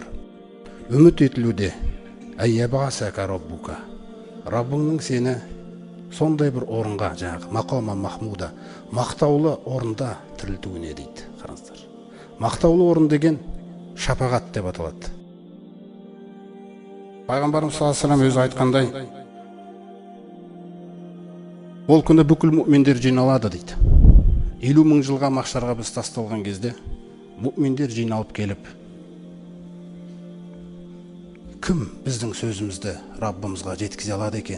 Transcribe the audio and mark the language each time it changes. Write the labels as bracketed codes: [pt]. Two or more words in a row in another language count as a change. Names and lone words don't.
[kk] Үміт етілуде. [ar] أن يبعثك ربك. [kk] Раббыңның сені сондай бір орынға, жаңағы [ar] مقاما محمودا, [kk] мақтаулы орында тірілтуіне дейді. Қараңыздар. Мақтаулы орын деген шапағат деп аталады. Пайғамбарымыз [ar] صلى الله عليه وسلم [kk] өзі айтқандай, ол күні бүкіл мүминдер жиналады дейді. 50 мың жылға махшарға біз тасталған кезде мүминдер жиналып келіп, кім біздің сөзімізді Раббымызға жеткізе алады екен?